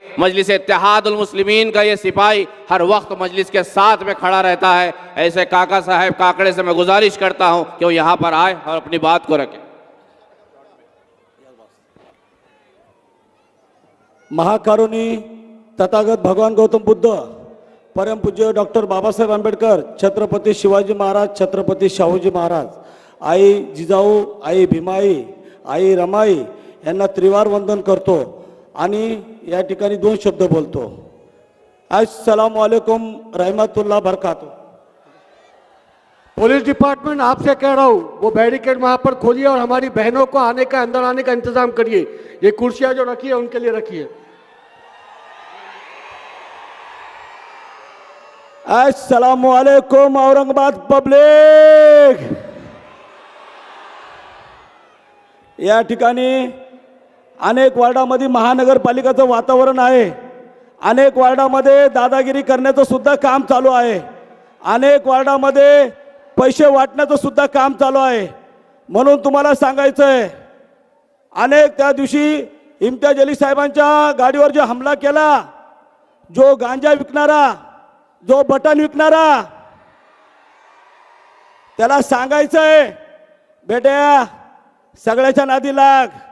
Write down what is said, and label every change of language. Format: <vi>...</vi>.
<hi>मजलिस इत्तेहादुल मुस्लिमीन का ये सिपाही हर वक्त मजलिस के साथ में खड़ा रहता है। ऐसे काका साहब काकड़े से मैं गुजारिश करता हूं कि वो यहाँ पर आए और अपनी बात को रखें।</hi> <mr>महाकारुणी तथागत भगवान गौतम बुद्ध, परम पूज्य डॉक्टर बाबासाहेब आंबेडकर, छत्रपती शिवाजी महाराज, छत्रपती शाहूजी महाराज, आई जिजाऊ, आई भीमाई, आई रमाई यांना त्रिवार वंदन करतो आणि या ठिकाणी 2 शब्द बोलतो।</mr> <ar>अस्सलामु अलैकुम रहमतुल्लाह बरकातहू।</ar> <hi>पुलिस डिपार्टमेंट आपसे कह रहा हूँ वो बैरिकेड वहां पर खोलिए और हमारी बहनों को आने का, अंदर आने का इंतजाम करिए। ये कुर्सियां जो रखी है उनके लिए रखिए।</hi> <ar>अस्सलामु अलैकुम औरंगाबाद पब्लिक।</ar> <mr>या ठिकाणी अनेक वार्डामध्ये महानगरपालिकाचं वातावरण आहे। अनेक वार्डामध्ये दादागिरी करण्याचं सुद्धा काम चालू आहे। अनेक वार्डामध्ये पैसे वाटण्याचं सुद्धा काम चालू आहे। म्हणून तुम्हाला सांगायचं आहे, अनेक त्या दिवशी इम्तियाज अली साहेबांच्या गाडीवर जो हमला केला, जो गांजा विकणारा, जो बटन विकणारा, त्याला सांगायचं आहे बेटा सगळ्याच्या नादी लाग।</mr>